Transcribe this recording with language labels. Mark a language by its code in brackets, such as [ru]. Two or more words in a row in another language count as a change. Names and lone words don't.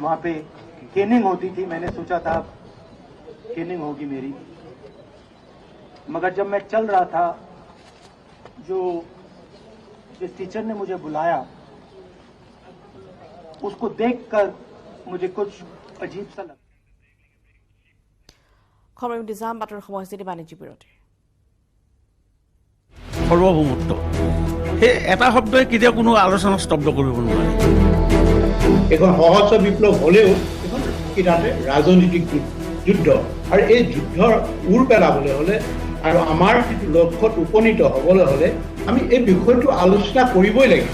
[hi] वहां पे केनिंग होती थी, मैंने सोचा था केनिंग होगी मेरी। मगर जब मैं चल रहा था, जिस टीचर ने मुझे बुलाया, उसको देखकर मुझे कुछ अजीब सा लगा। [as] খবৰ ইন্তিজাম বাতৰি সমষ্টিৰ বাণিজ্য বিৰতি। সৰ্বভৌমত্ব সেই এটা শব্দই কেতিয়া কোনো আলোচনা স্তব্ধ কৰিব নোৱাৰে। এখন সহস্ৰ বিপ্লৱ হলেও এখন তাতে ৰাজনৈতিক যুদ্ধ, আৰু এই যুদ্ধৰ উৰ পেলাবলৈ হলে আৰু আমাৰ লক্ষ্যত উপনীত হ'বলৈ হলে আমি এই বিষয়টো আলোচনা কৰিবই লাগিব।